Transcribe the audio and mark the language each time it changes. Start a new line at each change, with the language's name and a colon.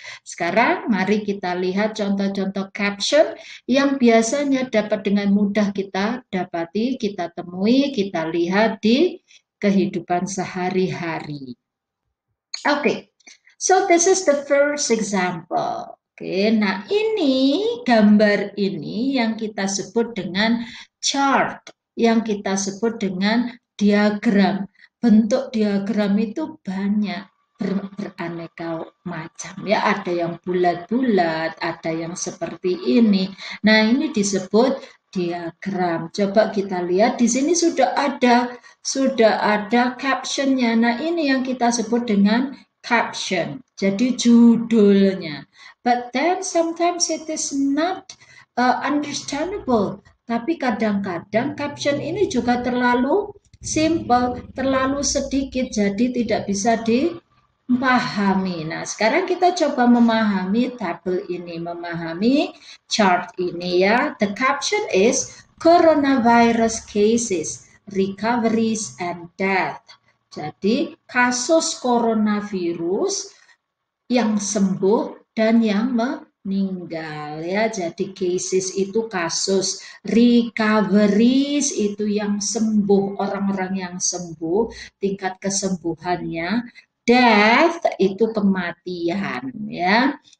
Indonesian: Sekarang mari kita lihat contoh-contoh caption yang biasanya dapat dengan mudah kita dapati, kita temui, kita lihat di kehidupan sehari-hari.
English: Okay, so this is the first example.
Indonesian: Oke, nah ini gambar ini yang kita sebut dengan chart, yang kita sebut dengan diagram. Bentuk diagram itu banyak, beraneka macam ya. Ada yang bulat-bulat, ada yang seperti ini. Nah, ini disebut diagram. Coba kita lihat di sini sudah ada captionnya. Nah, ini yang kita sebut dengan caption. Jadi judulnya.
English: But then sometimes it is not understandable.
Indonesian: Tapi kadang-kadang caption ini juga terlalu simple, terlalu sedikit, jadi tidak bisa dipahami. Nah, sekarang kita coba memahami tabel ini, memahami chart ini ya.
English: The caption is coronavirus cases, recoveries, and death.
Indonesian: Jadi, kasus coronavirus yang sembuh dan yang meninggal ya. Jadi cases itu kasus, recoveries itu yang sembuh, orang-orang yang sembuh, tingkat kesembuhannya, death itu kematian ya.